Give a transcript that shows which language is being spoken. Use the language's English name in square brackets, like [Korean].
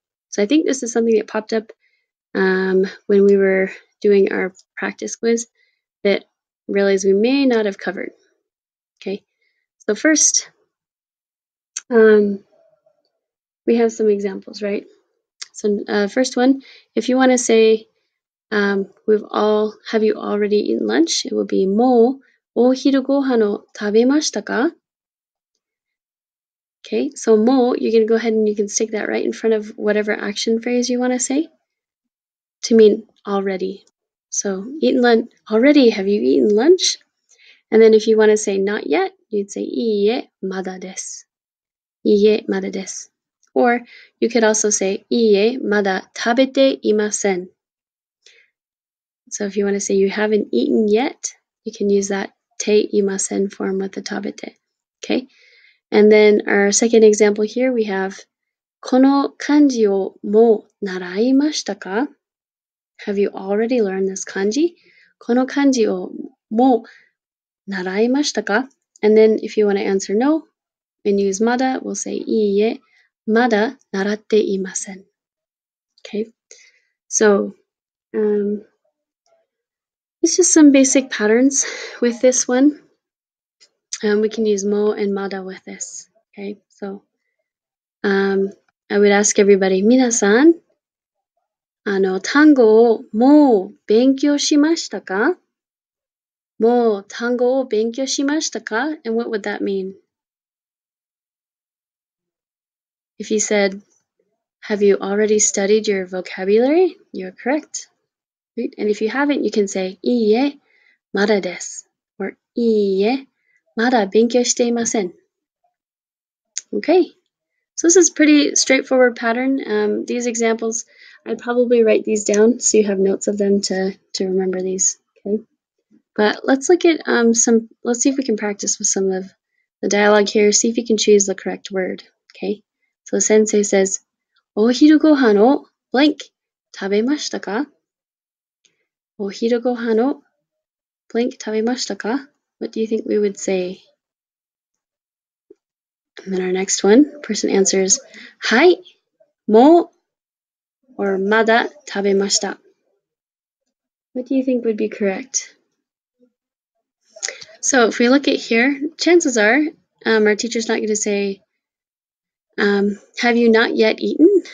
[English] So I think this is something that popped up when we were doing our practice quiz that realized we may not have covered. Okay, so first we have some examples, right? So first one, if you want to say have you already eaten lunch? [Japanese] It will be もうお昼ご飯を食べましたか? [English] Okay, so もう, you're going to go ahead and you can stick that right in front of whatever action phrase you want to say to mean already. So eaten lunch, already, have you eaten lunch? And then if you want to say not yet, you'd say [Japanese] いいえ、まだです. いいえ、まだです. [English] Or you could also say [Japanese] いいえ、まだ食べていません. [English] So if you want to say you haven't eaten yet, you can use that ていません form with the 食べて. Okay? And then our second example here, we have [Japanese] この漢字をもう習いましたか? [English] Have you already learned this kanji? [Japanese] この漢字をもう習いましたか? [English] And then if you want to answer no and use まだ, we'll say [Japanese] いいえ、まだ習っていません. [English] Okay? So, it's just some basic patterns with this one. We can use mo and mada with this. Okay, so I would ask everybody, [Japanese] 皆さん、単語をもう勉強しましたか? もう単語を勉強しましたか? [English] And what would that mean? If you said, have you already studied your vocabulary? You're correct. Right? And if you haven't, you can say, [Japanese] いいえ、まだです. Or いいえ、まだ勉強していません. [English] Okay, so this is pretty straightforward pattern. These examples, I'd probably write these down so you have notes of them to remember these. Okay, but let's look at let's see if we can practice with some of the dialogue here. See if you can choose the correct word. Okay, so sensei says, [Japanese] お昼ご飯を [English] blank [Japanese] 食べましたか? お昼ご飯を blank 食べましたか? [English] What do you think we would say? And then our next one, person answers, [Japanese] はい、もう [English] or [Japanese] まだ食べました. [English] What do you think would be correct? So if we look at here, chances are our teacher's not going to say, have you not yet eaten?